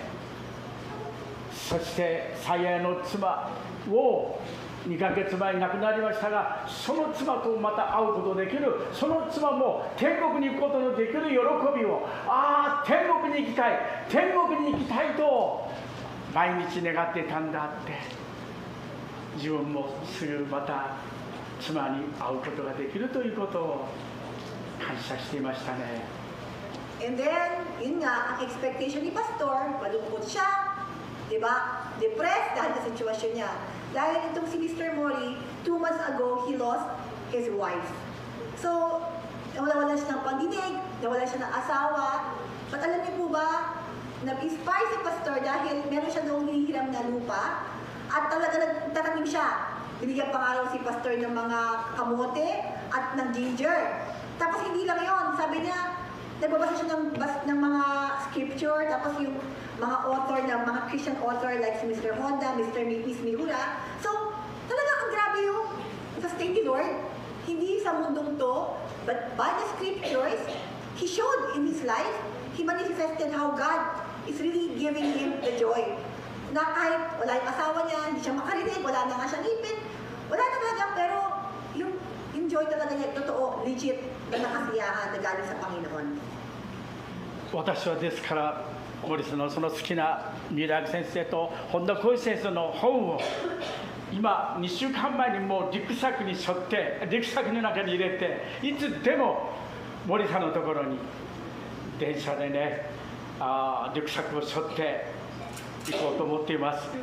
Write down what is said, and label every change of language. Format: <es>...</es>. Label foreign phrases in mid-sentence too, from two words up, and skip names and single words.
<ja>そして最愛の妻を2ヶ月前に亡くなりましたが、その妻とまた会うことできる、その妻も天国に行くことのできる喜びを、天国に行きたい、天国に行きたいと毎日願ってたんだって、自分もすぐまた妻に会うことができるということを感謝していましたね。</ja> <en>And then,</en> <tl>yun nga, ang expectation ni Pastor, malungkot siya, di ba? Depressed dahil sa sitwasyon niya. Dahil itong si Mr.</tl> <en>Mori, 2 months ago, he lost his wife.</en> <tl>So, nawala siya ng pandinig, nawala siya ng asawa. But alam niyo po ba, nag-inspire si Pastor dahil meron siya noong hinihiram na lupa at talaga nagtatanim siya. Binigyan pa nga raw si Pastor ng mga kamote at ng ginger. Tapos hindi lang yon, sabi niya, nagbabasa siya ng mga scripture, tapos yung mga author, ng mga</tl> <en>Christian author</en> <tl>like si Mr. Honda, Mr. Miss Miura. So, talaga ang grabe yung sustain ni Lord. Hindi sa mundong to,</tl> <en>but by the scriptures, He showed in His life, He manifested how God is really giving Him the joy.</en> <tl>Na kahit wala yung asawa niya, hindi siya makarinig, wala na nga siyang ipin, wala talaga, pero yung joy talaga niya, totoo, legit, na nakasiyahan na galing sa Panginoon.</tl> <ja>私はですから森さんのその好きな三浦先生と本田浩一先生の本を今2週間前にもうリュックサックに背負ってリュックサックの中に入れていつでも森さんのところに電車でねリュックサックを背負って行こうと思っています。</ja>